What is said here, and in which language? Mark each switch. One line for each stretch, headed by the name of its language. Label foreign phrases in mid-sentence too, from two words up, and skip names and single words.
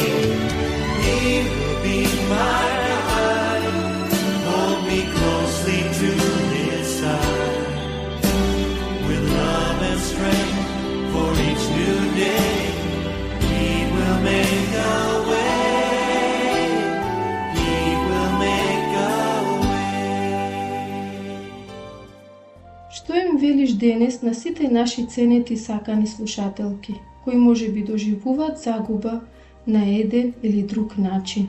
English: He will be my guide. Hold me closely to His side. With love and strength for each new day, He will make a way.
Macedonian: Што им велиш денес на сите наши ценети сакани слушателки, кои може би доживуваат загуба на еден или друг начин?